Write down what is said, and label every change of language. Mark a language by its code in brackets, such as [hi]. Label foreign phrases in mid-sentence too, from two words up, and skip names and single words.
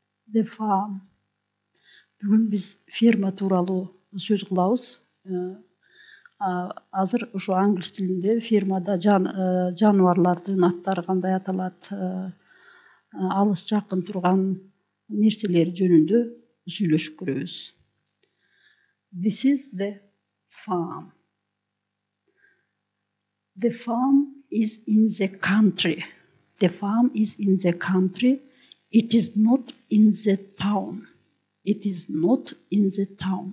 [en] The farm. [kk] Бүгін біз ферма туралы сөз қылабыз. [ky] Азыр ушу англис тилинде фермада жануарлардын аттары кандай аталат, алыс жакын турган нерселер жөнүндө сүйлөшүп көрөбүз. [en] This is the farm. The farm is in the country. The farm is in the country. It is not in the town. It is not in the town.